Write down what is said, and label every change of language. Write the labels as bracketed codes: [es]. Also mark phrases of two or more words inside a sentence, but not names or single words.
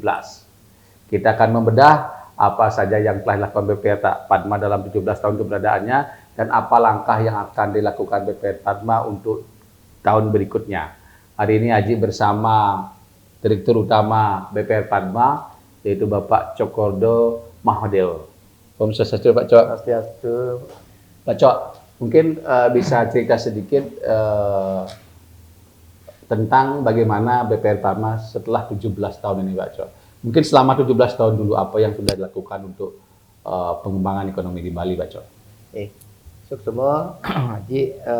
[id] Kita akan membedah apa saja yang telah dilakukan BPR Padma dalam 17 tahun keberadaannya dan apa langkah yang akan dilakukan BPR Padma untuk tahun berikutnya. Hari ini Aji bersama Direktur Utama BPR Padma, yaitu Bapak Cokordo Mahodeo. [ban] Om Swastiastu, Pak Cok. Swastiastu. [id] Pak Cok, mungkin bisa cerita sedikit tentang bagaimana BPR Padma setelah 17 tahun ini, Pak Cok. Mungkin selama 17 tahun dulu apa yang sudah dilakukan untuk pengembangan ekonomi di Bali, Pak Cok. Sukses, Haji.